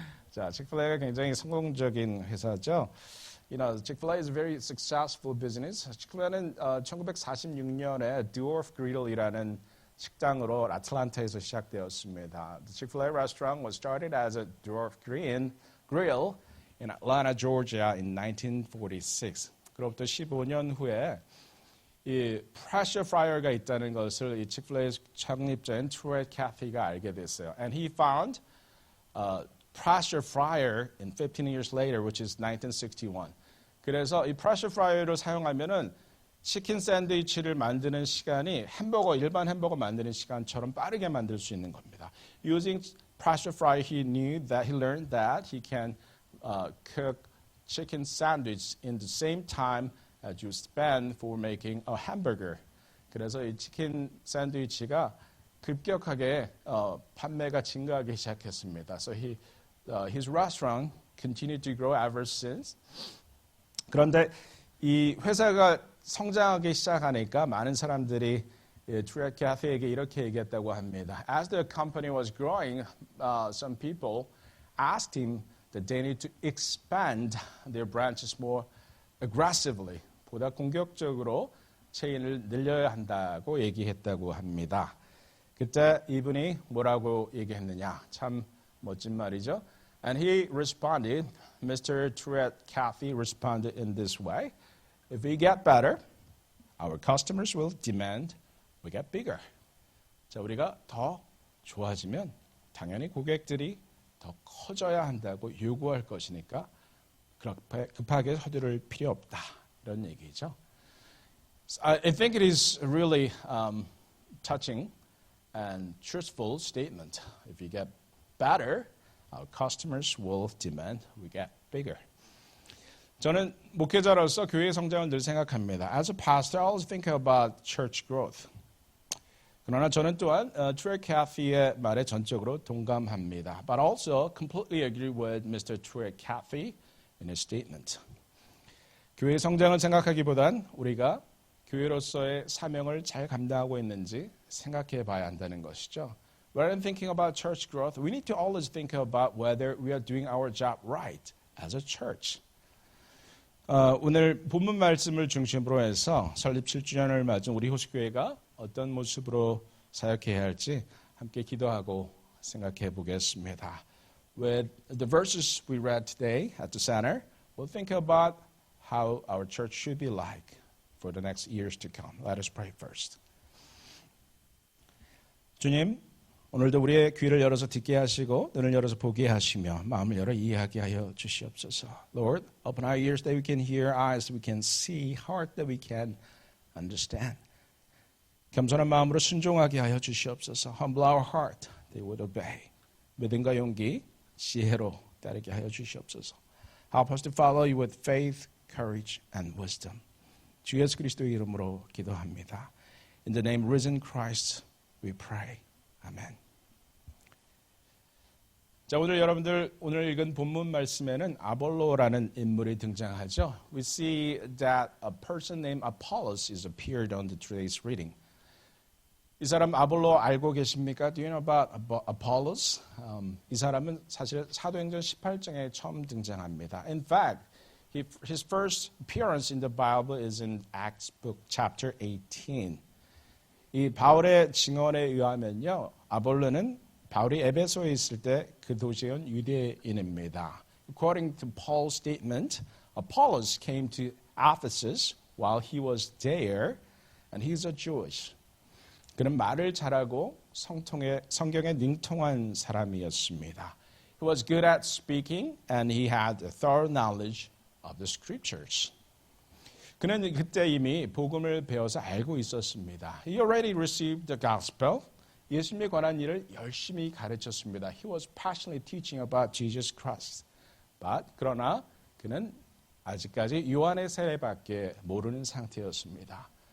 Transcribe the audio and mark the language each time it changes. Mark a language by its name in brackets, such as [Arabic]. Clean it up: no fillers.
[Korean] 자, 치크필레가 굉장히 성공적인 회사죠. [English] You know, Chick-fil-A is a very successful business. [Korean] 치크필레는 1946년에 Dwarf Grill이라는 식당으로 아틀란타에서 시작되었습니다. [English] The Chick-fil-A restaurant was started as a Dwarf Grill in Atlanta, Georgia in 1946. [Korean] 그로부터 15년 후에 이 pressure fryer가 있다는 것을 이 치크필레의 창립자인 트루엣 캐피가 알게 됐어요. [English] And he found pressure fryer in 15 years later, which is 1961. [Korean] 그래서 이 pressure fryer를 사용하면은 치킨 샌드위치를 만드는 시간이 일반 햄버거 만드는 시간처럼 빠르게 만들 수 있는 겁니다. [English] Using pressure fryer, he learned that he can cook chicken sandwich in the same time as you spend for making a hamburger. [Korean] 그래서 이 치킨 샌드위치가 급격하게 판매가 증가하기 시작했습니다. [English] So his restaurant continued to grow ever since. [Korean] 그런데 이 회사가 성장하기 시작하니까 많은 사람들이 트루엣 캐피에게 이렇게 얘기했다고 합니다. [English] As the company was growing, some people asked him that they need to expand their branches more aggressively. [Korean] 보다 공격적으로 체인을 늘려야 한다고 얘기했다고 합니다. 그때 이분이 뭐라고 얘기했느냐? 참 멋진 말이죠. [English] And he responded, Mr. Truett Cathy responded in this way. If we get better, our customers will demand we get bigger. [Korean] 자, 우리가 더 좋아지면 당연히 고객들이 더 커져야 한다고 요구할 것이니까 급하게 서두를 필요 없다. 이런 얘기죠. [English] I think it is a really touching and truthful statement. If you get better, our customers will demand we get bigger. [Korean] 저는 목회자로서 교회 성장을 늘 생각합니다. [English] As a pastor, I always think about church growth. [Korean] 그러나 저는 또한 트루엣 캐피의 말에 전적으로 동감합니다. [English] But also completely agree with Mr. Truett Cathy in his statement. [Korean] 교회 성장을 생각하기보단 우리가 교회로서의 사명을 잘 감당하고 있는지 생각해 봐야 한다는 것이죠. [English] Rather than thinking about church growth, we need to always think about whether we are doing our job right as a church. [Korean] 오늘 본문 말씀을 중심으로 해서 설립 7주년을 맞은 우리 호수교회가 어떤 모습으로 사역해야 할지 함께 기도하고 생각해 보겠습니다. [English] With the verses we read today at the center, we'll think about how our church should be like for the next years to come. Let us pray first. [Korean] 주님, 오늘도 우리의 귀를 열어서 듣게 하시고 눈을 열어서 보게 하시며 마음을 열어 이해하게 하여 주시옵소서. [English] Lord, open our ears that we can hear, eyes that we can see, heart that we can understand. [Korean] 겸손한 마음으로 순종하게 하여 주시옵소서. [English] Humble our heart, they would obey. [Korean] 믿음과 용기, 지혜로 따르게 하여 주시옵소서. [English] Help us to follow you with faith, courage, and wisdom. [Korean] 주 예수 그리스도의 이름으로 기도합니다. [English] In the name of risen Christ, we pray. [Korean] 아멘. 자, 오늘 여러분들 오늘 읽은 본문 말씀에는 아볼로라는 인물이 등장하죠. [English] We see that a person named Apollos is appeared on today's reading. [Korean] 이 사람 아볼로 알고 계십니까? [English] Do you know about Apollos? [Korean] 이 사람은 사실 사도행전 18장에 처음 등장합니다. [English] In fact, his first appearance in the Bible is in Acts book chapter 18. [Korean] 이 바울의 증언에 의하면요, 아볼로는 바울이 에베소에 있을 때 그 도시의 유대인입니다. [English] According to Paul's statement, Apollos came to Ephesus while he was there, and he's a Jewish. [Korean] 그는 말을 잘하고 성경에 능통한 사람이었습니다. [English] He was good at speaking, and he had a thorough knowledge of the scriptures. [Korean] 그는 그때 이미 복음을 배워서 알고 있었습니다. [English] He already received the gospel. [Korean] 예수님에 관한 일을 열심히 가르쳤습니다. [English] He was passionately teaching about Jesus Christ. [Korean] 그러나 그는 아직까지 요한의 세례밖에 모르는 상태였습니다.